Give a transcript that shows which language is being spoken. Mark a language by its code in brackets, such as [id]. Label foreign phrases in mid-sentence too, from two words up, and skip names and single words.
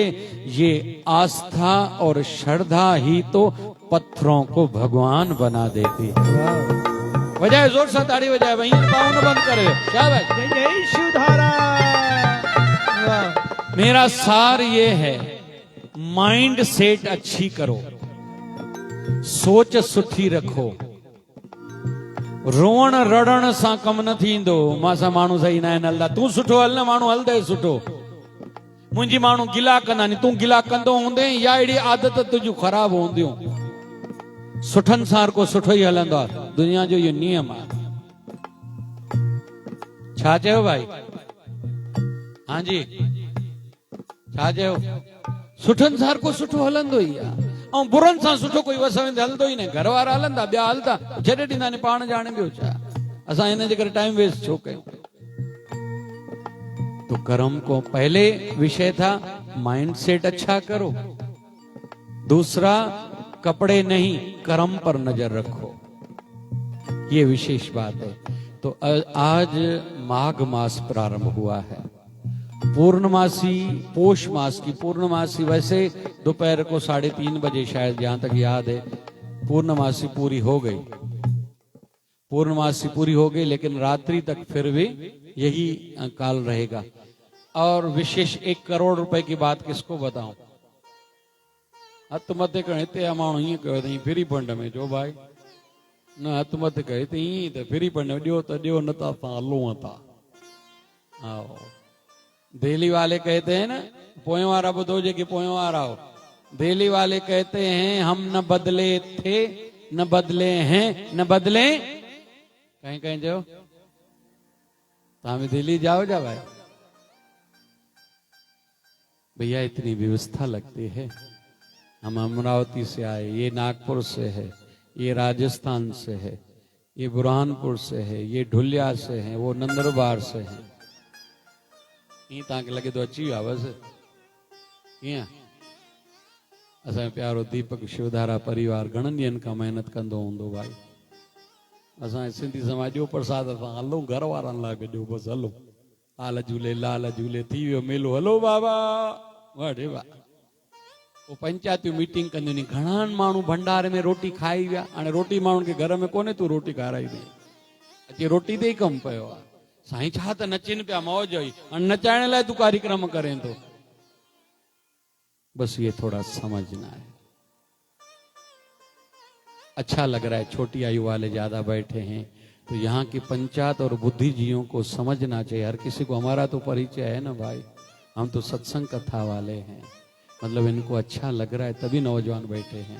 [hi] ये आस्था और श्रद्धा ही तो पत्थरों को भगवान बना देती है। बजाय जोर से ताड़ी बजाए, वहीं पाँव न बंद करे, क्या भाई? जय जय शिवधारा। मेरा सार ये है, [en] mind set [hi] अच्छी करो, सोच सुठी रखो, [sd] रोअण रड़ण सां कम न थींदो। मां माण्हू सही न आहिनि हलंदा, तूं सुठो हल न, माण्हू हलंदे सुठो। मुंहिंजी माण्हू गिला कंदा नी, तूं गिला कंदो हूंदे या अहिड़ी आदत तुंहिंजूं ख़राब हूंदियूं। सुठनि सां को सुठो ई हलंदो आहे, दुनिया जो इहो नियम आहे। छा चयो भाई? हाँ जी, छा चयो? सुठनि सां को सुठो हलंदो ई आहे, ऐं बुरनि सां सुठो कोई वसवेंदे हलंदो ई न। घर वारा हलंदा, ॿिया हलंदा, छॾे ॾींदा, पाण ॼाणे ॿियो छा। असां हिन जे करे [en] time waste [sd] छो कयूं। [hi] तो कर्म को पहले विषय था, [en] mind set [hi] अच्छा करो। दूसरा, कपड़े नहीं कर्म पर नजर रखो, ये विशेष बात है। तो आज माघ मास प्रारंभ हुआ है, पूर्णमासी, पोष मास की पूर्णमासी। वैसे दोपहर को 3:30 बजे शायद, जहां तक याद है, पूर्णमासी पूरी हो गई। पूर्णमासी पूरी हो गई, लेकिन रात्रि तक फिर भी यही काल रहेगा। और विशेष 1 करोड़ रुपए की बात किसको बताऊं? [sd] हथ मत कहे माण्हू ईअं कयो अथई [en] free fund [sd] में, जो भाई न हथ मत कहे त ईअं त [en] free fund [sd] में ॾियो त ॾियो, न त असां हलूं था। हा, [hi] दिल्ली वाले कहते हैं ना, [sd] पोयों वारा ॿुधो, जेके पोयों वारा हो, [hi] दिल्ली वाले कहते हैं हम न बदले थे, न बदले हैं, न बदले। कहीं कहीं जो भी दिल्ली जाओ जा भाई, भैया इतनी व्यवस्था लगती है। हम अमरावती से आए, ये नागपुर से है, ये राजस्थान से है, ये बुरहानपुर से है, ये ढुलिया से है, वो नंदुरबार से है। [sd] ईअं तव्हांखे लॻे थो अची विया बसि कीअं? असांजो प्यारो दीपक शिवधारा परिवार घणनि ॾींहंनि खां महिनत कंदो हूंदो भाई। असांजे सिंधी समाज जो प्रसाद असां हलूं, घर वारनि लाइ गॾियो, बसि हलो, लाल झूले लाल झूले, थी वियो मेलो, हलो बाबा, वाह वाह। वो पंचायती मीटिंग कंदियूं नी, घणनि माण्हू भंडारे में रोटी खाई विया। हाणे रोटी माण्हुनि खे घर में कोन्हे, तूं रोटी खाराई ॾे, अची रोटी ते ई कमु पियो आहे। साईं छा त नचनि पिया, मौज हुई, हाणे नचाइण लाइ तूं कार्यक्रम करें तो। [hi] बस ये थोड़ा समझना है। अच्छा लग रहा है, छोटी आयु वाले ज्यादा बैठे हैं, तो यहाँ की पंचायत और बुद्धिजीवियों को समझना चाहिए। हर किसी को, हमारा तो परिचय है ना भाई, हम तो सत्संग कथा वाले हैं, मतलब इनको अच्छा लग रहा है तभी नौजवान बैठे हैं।